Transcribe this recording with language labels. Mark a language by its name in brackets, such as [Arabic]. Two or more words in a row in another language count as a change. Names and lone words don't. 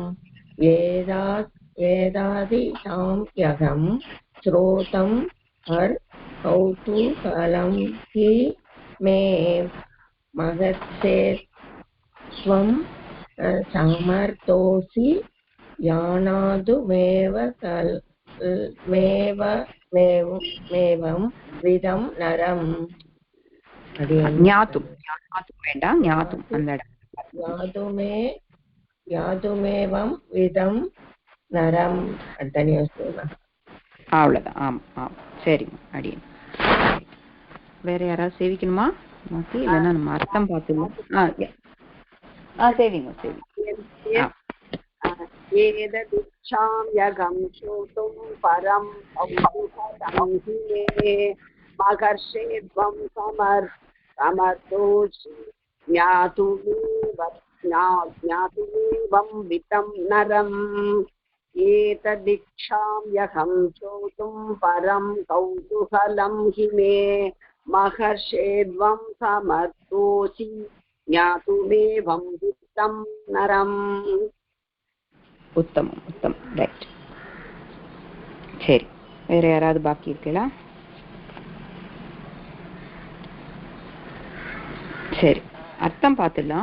[Sanskrit] वेदादिशां यगं श्रोतं कौतूहलं हि मे महर्षेत्वं समर्थोषि ज्ञानादुमेव विदं नरम्. [Tamil] ஞாத்தும் வேண்டாம், ஞாத்தும் அந்த [Sanskrit] ஞாதுமேவம் விதம் நரம் [Tamil] அவ்வளவுதான். ஆமா ஆமா, சரிங்க. அடியன் வேற யாராவது சேவிக்கணுமா? இல்லைன்னா நம்ம அர்த்தம் பார்த்துக்கலாம். சேவிங்க, சேவிங்க. [Sanskrit] ஏததிச்சாம் யகம் ஸ்ரோதும் பரம் கௌதுகம் हि मे மகர்ஷேத்வம் சமர்த்தோஷி ஞாதுமேவம் விதம் நரம். ஏததிச்சாம் யகம் ஸ்ரோதும் பரம் கௌதுகம் हि मे மகர்ஷேத்வம் சமர்த்தோஷி ஞாதுமேவம் விதம் நரம். [Tamil] உத்தமம், உத்தமம். ரைட். சரி, வேற யாராவது பாக்கி இருக்கா? சரி, அர்த்தம் பார்த்துடலாம்.